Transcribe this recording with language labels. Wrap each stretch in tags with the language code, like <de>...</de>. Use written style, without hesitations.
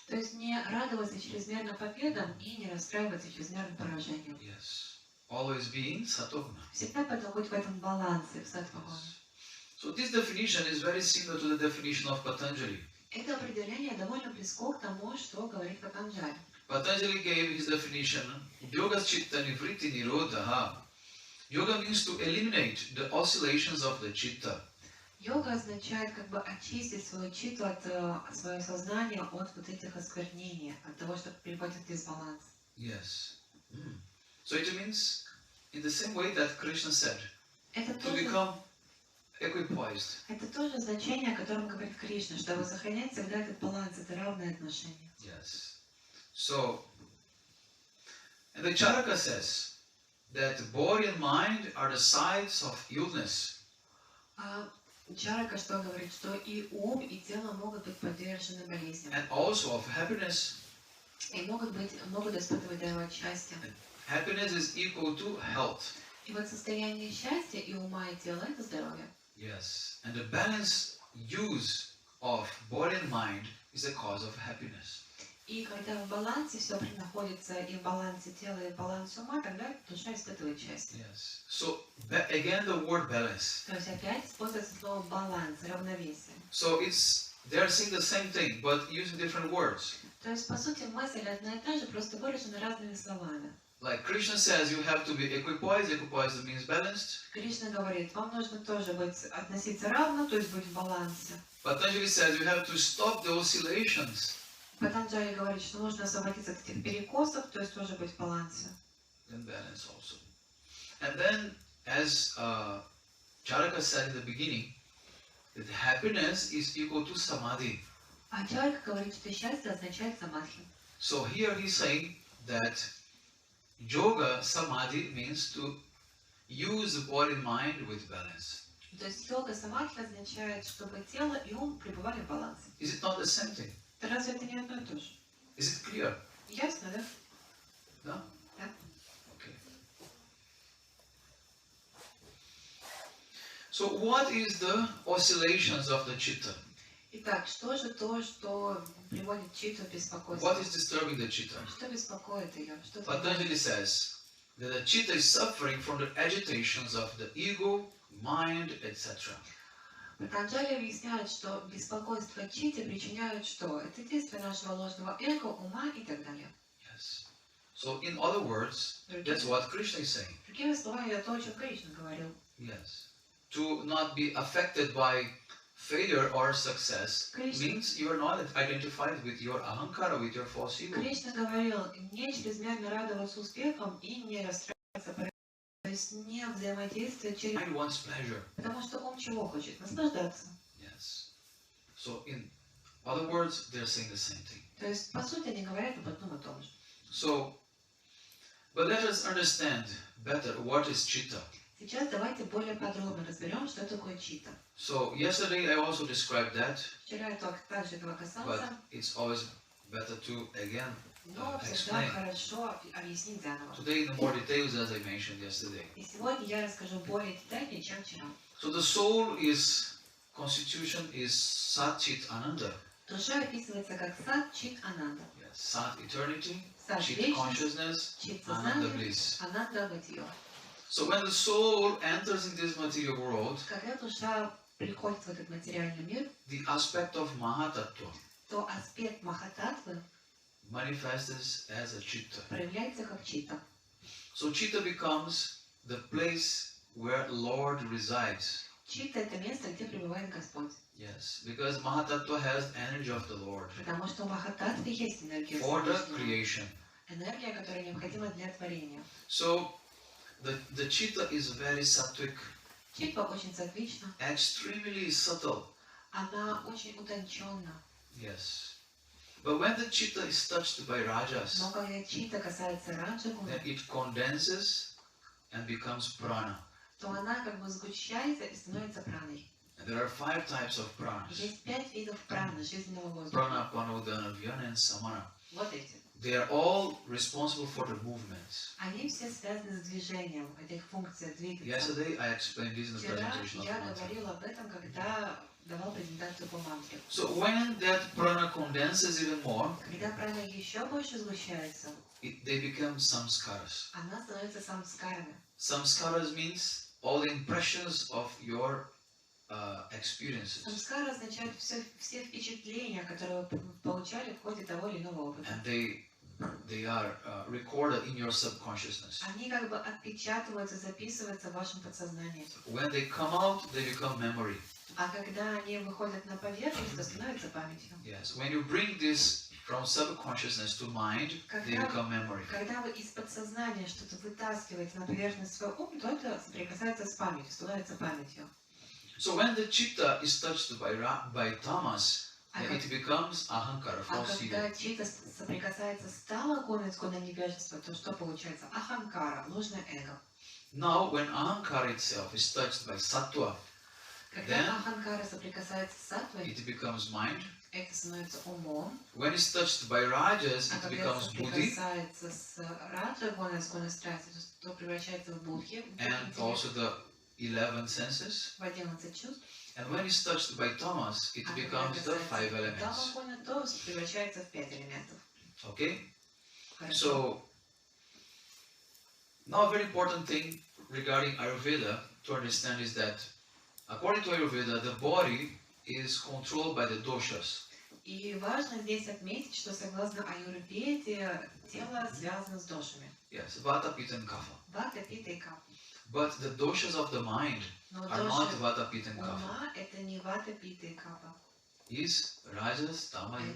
<ru>То есть не радоваться чрезмерно победам и не расстраиваться чрезмерно поражением.</ru> <en>Yes. Always be in sattva.</en> <ru>Всегда потом быть в этом балансе, в сатвагуне.</ru> <en>So this definition is very similar to the definition of Patanjali.</en> <ru>Это определение довольно близко к тому, что говорит Патанджали.</ru> <en>Patanjali gave his definition,</en> <sa>yoga chitta nivritti nirodha.</sa> <en>Yoga means to eliminate the oscillations of the chitta.</en> <ru>Йога означает как бы очистить свою читту от свое сознание от вот этих осквернений, от того, что приводит в дисбаланс.</ru> <en>Yes. So it means, in the same way that Krishna said,</en> <ru>Это</ru> <en>to</en> <ru>тоже,</ru> <en>become equipoised.</en> <ru>Это тоже значение, о котором говорит Кришна, чтобы сохранять всегда этот баланс, это равное отношение.</ru> <en>Yes. So, and the Charaka says that body and mind are the sides of illness.</en> <ru>А Чарака что говорит, что и ум, и тело могут быть подвержены болезням.</ru> <en>And also of happiness.</en> <ru>И могут испытывать его счастье.</ru> <en>Happiness is equal to health.</en> <ru>И вот состояние счастья и ума, и тела – это здоровье.</ru> <en>Yes. And the balanced use of body and mind is the cause of happiness.</en> <ru>И когда в балансе все находится, и в балансе тела, и в балансе ума, тогда душа испытывает счастье.</ru> <en>Yes. So again the word balance.</en> <ru>То есть опять используется слово баланс, равновесие.</ru> <en>So they are saying the same thing, but using different words.</en> <ru>То есть по сути мысль одна и та же, просто выражена разными словами.</ru> <en>Like Krishna says, you have to be equipoised. Equipoised means balanced.</en> <ru>Кришна говорит, вам нужно тоже относиться равно, то есть быть в балансе.</ru> <en>Patanjali says you have to stop the oscillations.</en> <ru>Патанджали говорит, что нужно освободиться от этих перекосов, то есть тоже быть в балансе.</ru> <en>And balance also. And then, as Charaka said in the beginning, that happiness is equal to samadhi.</en> <ru>А Чарка говорит, что счастье означает самадхи.</ru> <en>So here he's saying that yoga samadhi means to use the body and mind with balance.</en> <ru>То есть йога самадхи означает, чтобы тело и ум пребывали в балансе.</ru> <en>Is it not the same thing?</en> <ru>Разве это не одно и то же?</ru> <en>Is it clear?</en> <ru>Ясно, да?</ru> <en>No?</en> <ru>Да.</ru> <en>Okay. So what is the oscillations of the chitta?</en> <ru>Итак, что же то, что приводит читту в беспокойство?</ru> <en>What is disturbing the chitta?</en> <ru>Что беспокоит ее? Что</ru> <en>Patanjali says that the chitta is suffering from the agitations of the ego, mind, etc.</en> <ru>Патанджали объясняет, что беспокойство читты причиняют что? Это действие нашего ложного эго, ума и так далее.</ru> <en>Yes. So in other words, that's what Krishna is saying.</en> <ru>Другими словами, это то, о чем Кришна говорил.</ru> <en>Yes. To not be affected by failure or success means you are not identified with your ahankara, with your false ego.</en> <ru>Кришна говорил, не чрезмерно радоваться успехам и не расстраиваться. То есть не взаимодействие через...</ru> <en>Mind wants pleasure.</en> <ru>Потому что ум чего хочет? Наслаждаться.</ru> <en>Yes. So in other words, they're saying the same thing.</en> <ru>То есть, по сути, они говорят об одном и том же.</ru> <en>So, but let us understand better what is chitta.</en> <ru>Сейчас давайте более подробно разберем, что такое читта.</ru> <en>So yesterday I also described that,</en> <ru>Вчера я также этого</ru> <en>but</en> <ru>касался,</ru> <en>it's always better to again</en> <ru>но всегда</ru> <en>explain.</en> <ru>хорошо объяснить заново.</ru> <en>Today in more details as I mentioned yesterday.</en> <ru>И сегодня я расскажу более детально, чем вчера.</ru> <en>So the soul is, constitution is Sat Chit Ananda.</en> <ru>Душа описывается как сад чит ананда.</ru> <en>Yes. Sat eternity,</en> <ru>Сад</ru> <en>Chit</en> <ru>вечности,</ru> <en>consciousness,</en> <ru>чит</ru> <en>Ananda</en> <ru>сознания,</ru> <en>bliss.</en> <ru>ананда бытие.</ru> <en>So when the soul enters in this material world,</en> <ru>Когда душа приходит в этот материальный мир,</ru> <en>the aspect of Mahatattva</en> <ru>то аспект махататвы</ru> <en>manifests as a chitta.</en> <ru>проявляется как читта.</ru> <en>So chitta becomes the place where Lord resides.</en> <ru>Читта – это место, где пребывает Господь.</ru> <en>Yes, because Mahatattva has energy of the Lord</en> <ru>Потому что в махататве есть энергия</ru> <en>for the</en> <ru>Всевышнего.</ru> <en>creation.</en> <ru>Энергия, которая необходима для творения.</ru> <en>So the chitta is very sattvic,</en> <ru>Читта очень сатвична,</ru> <en>extremely subtle.</en> <ru>она очень утонченна.</ru> <en>Yes. But when the chitta is touched by rajas,</en> <ru>Но когда читта касается раджагуна,</ru> <en>then it condenses and becomes prana.</en> <ru>то она как бы сгущается и становится праной.</ru> <en>And there are 5 types of pranas.</en> <ru>Есть 5 видов праны, жизненного воздуха.</ru> <en>Prana, Panodana, Vyana and Samana.</en> <ru>Вот эти.</ru> <en>They are all responsible for the movements.</en> <ru>Они все связаны с движением, это их функция двигаться.</ru> <en>Yesterday I explained this in the</en> <ru>Вчера</ru> <en>presentation of</en> <ru>я</ru> <en>mantra.</en> <ru>говорила об этом, когда давал презентацию по мантре.</ru> <en>So when that prana condenses even more,</en> <ru>Когда прана еще больше сгущается,</ru> <en>they become samskaras.</en> <ru>она становится самскарами.</ru> <en>Samskaras means all the impressions of your experiences.</en> <ru>Самскара означает все впечатления, которые вы получали в ходе того или иного опыта.</ru> <en>And they are recorded in your subconsciousness.</en> <ru>Они как бы отпечатываются, записываются в вашем подсознании.</ru> <en>When they come out, they become memory.</en> <ru>А когда они выходят на поверхность, то становится памятью.</ru> <en>Yes. When you bring this from subconsciousness to mind, they become memory.</en> <ru>Когда вы из подсознания что-то вытаскиваете на поверхность своего ума, то это соприкасается с памятью, становится памятью.</ru> <en>So when the chitta is touched by tamas, then it becomes ahankara,</en> <ru>А</ru> <en>false</en> <ru>когда</ru> <en>ego.</en> <ru>чита соприкасается с тамагуной, с гуной невежества, то что получается? Аханкара, ложное эго.</ru> <en>Now when ahankara itself is touched by sattva,</en> <ru>Когда</ru> <en>then</en> <ru>аханкара соприкасается с саттвой,</ru> <en>it becomes mind.</en> <ru>это становится умом.</ru> <en>When it's touched by rajas,</en> <ru>А</ru> <en>it</en> <ru>когда</ru> <en>becomes buddhi.</en> <ru>соприкасается с раджа гуной, с гуной страсти, то превращается в будхи,</ru> <en>And also the 11 senses.</en> <ru>в 11 чувств.</ru> <en>And when it's touched by tamas, it</en> <ru>А когда</ru> <en>becomes the 5 elements.</en> <ru>тамагуна, то превращается в 5 элементов.</ru> <en>Okay?</en> <ru>Хорошо.</ru> <en>So, now a very important thing regarding Ayurveda to understand is that according to Ayurveda, the body is controlled by the doshas.</en> <ru>И важно здесь отметить, что согласно Аюрведе, тело связано с дошами.</ru> <en>Yes, Vata, Pitta and Kapha.</en> <ru>Вата, пита и капа.</ru> <en>But the doshas of the mind</en> <ru>Но</ru> <en>are not</en> <ru>доши</ru> <en>Vata, Pitta and Kapha.</en> <ru>ума это не вата, пита и капа.</ru> <en>Is Rajas, Tama and</en>